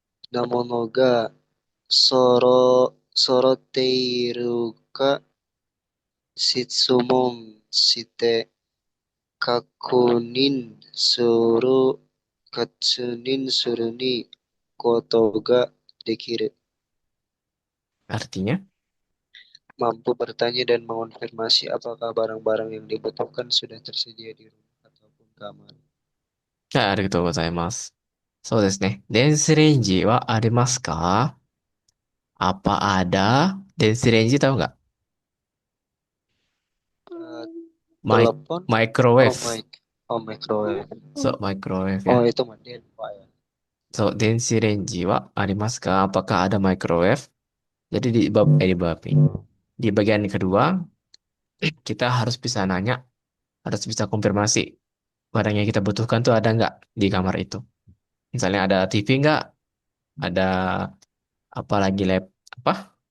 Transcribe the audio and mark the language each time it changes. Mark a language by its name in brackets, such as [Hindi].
[Japanese] なものが揃っているか質問して確認する、確認するにことができる。 [Indonesian] Artinya, Mampu bertanya dan mengonfirmasi apakah barang-barang yang dibutuhkan sudah tersedia di rumah ataupun kamar. [Japanese] はい、ありがとうございます。そうですね。電子レンジはありますか？ [Indonesian] Apa ada? 電子レンジtahu nggak? Eh, Mic telepon, [English] microwave. microwave. So, microwave Oh, [Indonesian] ya. itu mah Pak ya. [Japanese] So, 電子レンジはありますか? [Indonesian] Apakah ada microwave? Jadi di bagian kedua, kita harus bisa nanya, harus bisa konfirmasi barang yang kita butuhkan tuh ada nggak di kamar itu. Misalnya ada TV nggak? Ada apa lagi apa?